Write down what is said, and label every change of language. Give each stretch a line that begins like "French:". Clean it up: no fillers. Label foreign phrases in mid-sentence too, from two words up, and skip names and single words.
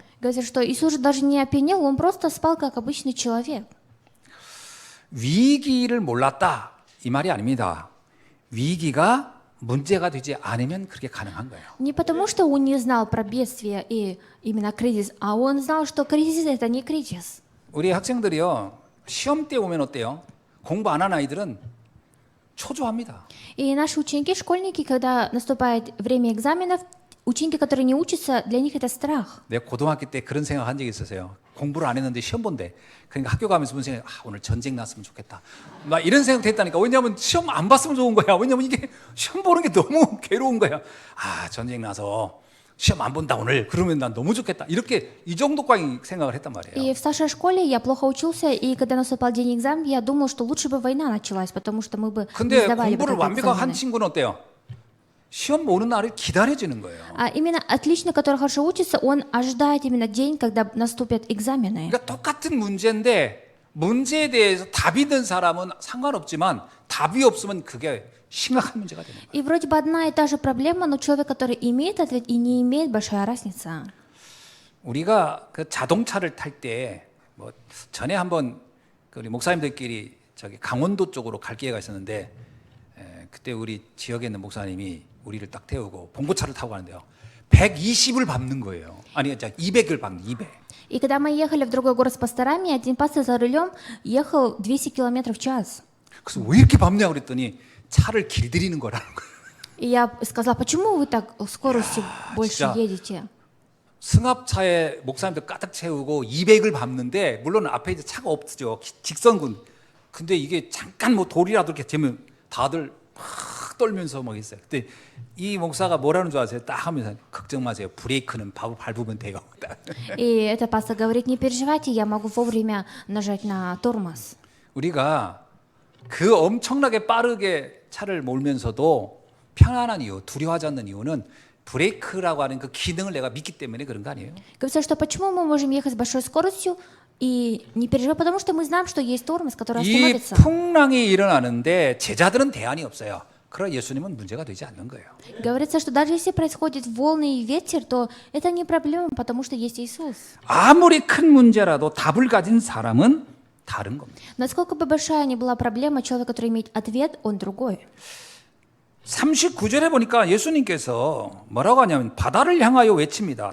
Russian: Говорится, что Иисус же даже не опьянел, он просто спал, как обычный человек.
Korean: 위기를 몰랐다 이 말이 아닙니다. 위기가 문제가 되지 않으면 그렇게 가능한 거예요.
Russian: Не потому, что он не знал про бедствие и именно кризис, а он знал, что кризис — это не кризис.
Korean: 우리 학생들이요 시험 때 오면 어때요? 공부 안 한 아이들은 초조합니다.
Russian: И наши ученики, школьники, когда наступает время экзаменов, ученики, которые не учатся, для них это страх.
Korean: 내가 고등학교 때 그런 생각 한 적이 있었어요. 공부를 안 했는데 시험 본대. 그러니까 학교 가면서 무슨 생각, 오늘 전쟁 났으면 좋겠다. 나 이런 생각 했다니까. 왜냐하면 시험 안 봤으면 좋은 거야. 왜냐하면 이게 시험 보는 게 너무 괴로운 거야. 전쟁 나서 시험 안 본다 오늘. 그러면 난 너무 좋겠다. 이렇게 이 정도까지 생각을 했단 말이에요.
Russian: И в старшей школе я плохо учился, и когда наступал день экзамена, я думал, что лучше бы война началась, потому что мы бы не
Korean: 근데
Russian: сдавали бы
Korean: 공부를
Russian: так
Korean: 완벽한
Russian: экзамены.
Korean: 친구는 어때요? 시험 오는 날을 기다려지는 거예요.
Russian: А именно отлично, который хорошо учится, он ожидает именно день, когда наступят экзамены.
Korean: 그러니까 똑같은 문제인데 문제에 대해서 답이 있는 사람은 상관없지만 답이 없으면 그게 심각한 문제가 되는 거예요.
Russian: И вроде бы одна и та же проблема, но человек, который имеет ответ и не имеет, большая разница.
Korean: 우리가 그 자동차를 탈 때 뭐 전에 한번 그 우리 목사님들끼리 저기 강원도 쪽으로 갈 기회가 있었는데 그때 우리 지역에 있는 목사님이 우리를 딱 태우고 봉고차를 타고 가는데요. 120을 밟는 거예요. 아니, 200을 밟는 200.
Russian: И когда мы ехали в другой город с пасторами, один пастор за рулем ехал 200 км в час.
Korean: 그래서 왜 이렇게 밟냐 그랬더니 차를 길들이는 거라는 거예요.
Russian: И я сказала, почему вы так скоростью больше
Korean: 진짜.
Russian: едете?
Korean: 승합차에 목사님들 가득 채우고 200을 밟는데 물론 앞에 이제 차가 없죠. 직선군. 근데 이게 잠깐 뭐 돌이라도 이렇게 되면 다들 막 떨면서 막 있어요. 근데 이 목사가 뭐라는 줄 아세요? 딱 하면서 걱정 마세요. 브레이크는 밟으면 돼요.
Russian: И этот пастор говорит, не переживайте, я могу вовремя нажать на тормоз.
Korean: 우리가 그 엄청나게 빠르게 차를 몰면서도 편안한 이유, 두려워하지 않는 이유는 브레이크라고 하는 그 기능을 내가 믿기 때문에 그런 거 아니에요?
Russian: Говорится, что почему мы можем ехать с большой скоростью и не переживать, потому что мы знаем, что есть тормоз, который
Korean: 이
Russian: остановится.
Korean: 풍랑이 일어나는데 제자들은 대안이 없어요. 그러나 예수님은 문제가 되지 않는 거예요.
Russian: Говорится, что даже если происходит волны и ветер, то это не проблема, потому что есть Иисус.
Korean: 아무리 큰 문제라도 답을 가진 사람은 다른 겁니다.
Russian: Насколько бы большая ни была проблема, человек, который имеет ответ, он другой.
Korean: 39절에 보니까 예수님께서 뭐라고 하냐면 바다를 향하여 외칩니다.